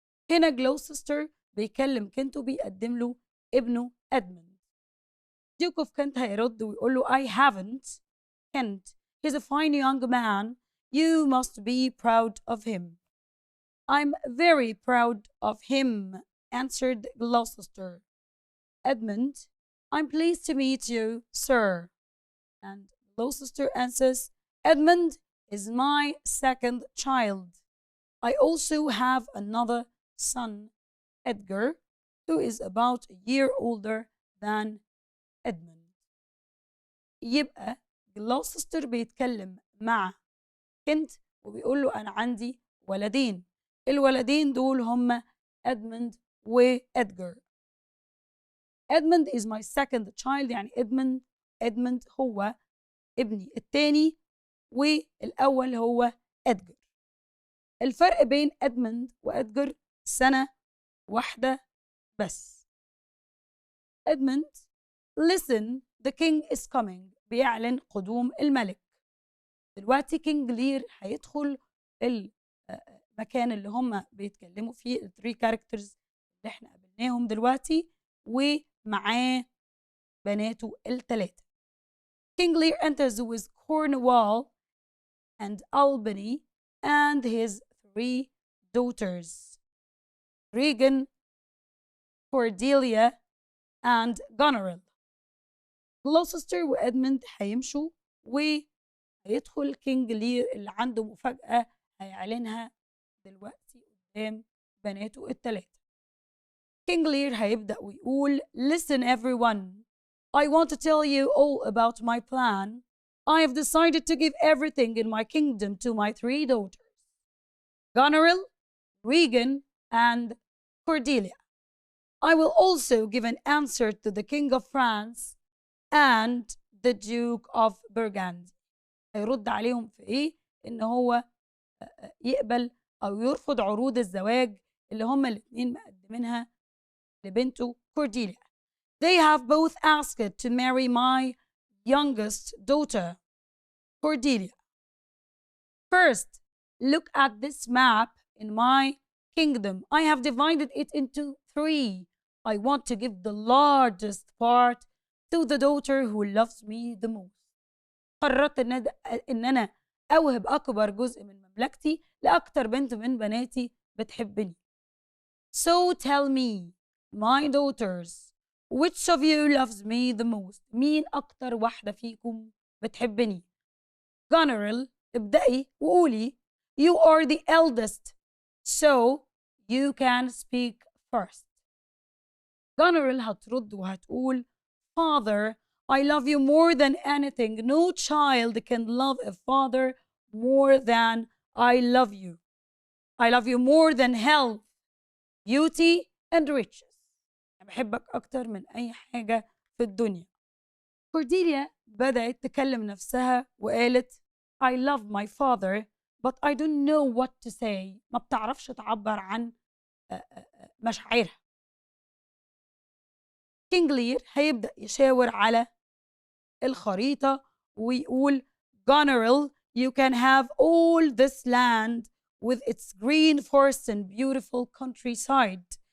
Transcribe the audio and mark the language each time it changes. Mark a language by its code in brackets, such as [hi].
[ar] هنا Gloucester بيكلم كنت وبيقدم له ابنه Edmund. [en] Duke of Kent [ar] هيرد ويقول له [en] I haven't. Kent, he's a fine young man. You must be proud of him. I'm very proud of him, answered Gloucester. Edmund, I'm pleased to meet you, sir. And Gloucester answers, Edmund is my second child. I also have another son, Edgar. who is about a year older than Edmund. [ar] يبقى جلوسستر بيتكلم مع كنت وبيقول له أنا عندي ولدين. الولدين دول هم إدموند وإدجار. [en] Edmund is my second child، [ar] يعني إدموند هو ابني الثاني، والأول هو إدجار. الفرق بين إدموند وإدجار سنة واحدة بس. إدموند [en] listen the king is coming، [ar] بيعلن قدوم الملك. دلوقتي كينج لير هيدخل المكان اللي هم بيتكلموا فيه الثري كاركترز اللي احنا قابلناهم دلوقتي، ومعاه بناته الثلاثة. [en] King Lear enters with Cornwall and Albany and his 3 daughters, Regan, Cordelia and Goneril. [ar] Gloucester وإدموند هيمشوا وهيدخل كينج لير اللي عنده مفاجأة هيعلنها دلوقتي قدام بناته الثلاثة. كينج لير هيبدأ ويقول [en] Listen everyone, I want to tell you all about my plan. I have decided to give everything in my kingdom to my 3 daughters, Goneril, Regan, and Cordelia. I will also give an answer to the King of France and the Duke of Burgundy. [ar] هيرد عليهم في إيه؟ إن هو يقبل أو يرفض عروض الزواج اللي هما الاتنين مقدمينها لبنته كورديليا. [en] They have both asked to marry my youngest daughter, Cordelia. First, look at this map in my kingdom. I have divided it into 3. I want to give the largest part to the daughter who loves me the most. [ar] قررت إن أنا أوهب أكبر جزء من مملكتي لأكتر بنت من بناتي بتحبني. [en] So tell me, my daughters, which of you loves me the most? [ar] مين أكتر واحدة فيكم بتحبني؟ Goneril، ابدأي وقولي. [en] You are the eldest, so you can speak first. Goneril [ar] هترد وهتقول [en] Father, I love you more than anything. No child can love a father more than I love you. I love you more than health, beauty, and riches. [ar] أنا بحبك أكتر من أي حاجة في الدنيا. كورديليا بدأت تكلم نفسها وقالت [en] I love my father but I don't know what to say. [ar] ما بتعرفش تعبر عن مشاعرها. كينج لير هيبدأ يشاور على الخريطة ويقول [en] Goneril, you can have all this land with its green forests and beautiful countryside.